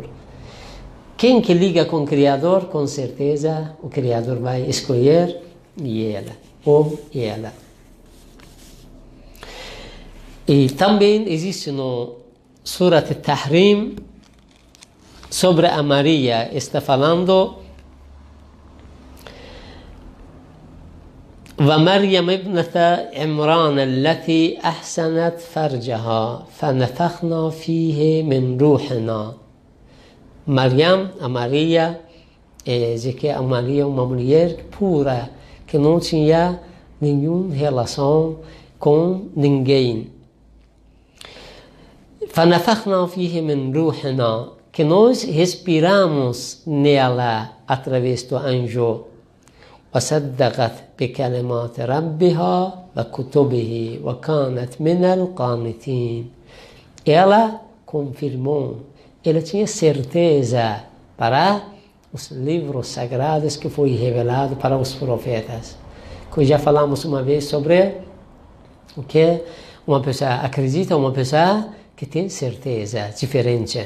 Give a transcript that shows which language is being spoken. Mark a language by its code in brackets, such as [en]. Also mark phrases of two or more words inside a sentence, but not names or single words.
[pt] Quem que liga com o Criador, com certeza o Criador vai escolher ela, ou ela. E também existe no Surat Tahrim, sobre a Maria, está falando [ar] ومريم ابنة عمران التي أحسنت فرجها فنفخنا فيه من روحنا. [pt] Mariam, a Maria, que a Maria é uma mulher pura, que não tinha nenhuma relação com ninguém. [ar] فنفخنا فيه من روحنا, [pt] que nós respiramos nela através do anjo. [ar] وصدقت بكلمات ربها وكتبه وكانت من القانتين. [pt] Ela confirmou, ela tinha certeza para os livros sagrados que foi revelado para os profetas. Que já falamos uma vez sobre o que uma pessoa acredita, uma pessoa que tem certeza diferente.